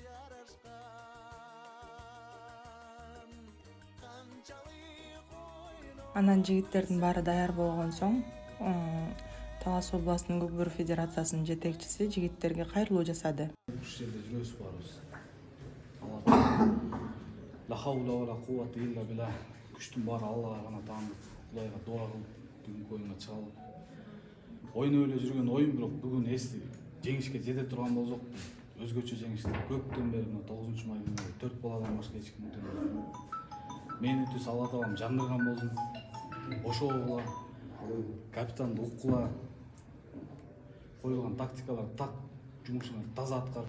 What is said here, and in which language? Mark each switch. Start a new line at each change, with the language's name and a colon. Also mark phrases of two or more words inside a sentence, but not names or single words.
Kyrgyz: Анан жигиттердин баары даяр болгон соң Талас областынын Көкбөрү федерациясынын жетекчиси жигиттерге кайрылуу жасады. Ушул жерде жүрөбүз барыбыз.
Arabic: لا حول ولا قوة إلا بالله.
Kyrgyz: Күчтүн баары Аллага гана таандык. Кудайга дуа кылып бүгүнкү оюнга чыгалып. Ойноп эле жүргөн оюн, бирок бүгүн эсти жеңишке жете турган болсок, өзгөчө жеңиш. Көптөн бери 9 май күнү 4 баладан башка эч ким утурбады. Мени түз Алла таалам жандырган болсун. Ошого капитанды уккула, коюлган тактикалар так жумушуңар таза аткар.